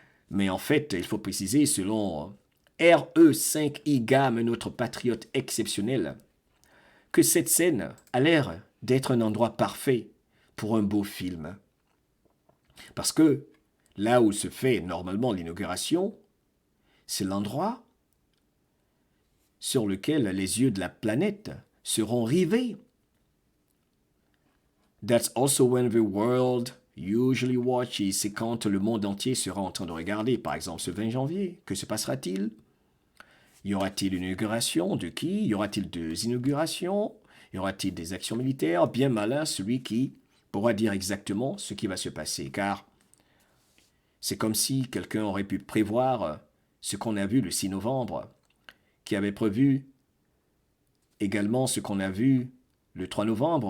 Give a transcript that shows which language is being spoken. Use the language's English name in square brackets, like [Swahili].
[French] Mais en fait, il faut préciser, selon RE5I Gam, notre patriote exceptionnel, que cette scène a l'air d'être un endroit parfait pour un beau film. Parce que là où se fait normalement l'inauguration, c'est l'endroit sur lequel les yeux de la planète seront rivés. [English] That's also when the world usually watches. [French] C'est quand le monde entier sera en train de regarder. Par exemple, ce 20 janvier, que se passera-t-il? Y aura-t-il une inauguration? De qui? Y aura-t-il deux inaugurations? Y aura-t-il des actions militaires? Bien malin celui qui pourra dire exactement ce qui va se passer. Car c'est comme si quelqu'un aurait pu prévoir ce qu'on a vu le 6 novembre, qui avait prévu également ce qu'on a vu le 3 novembre.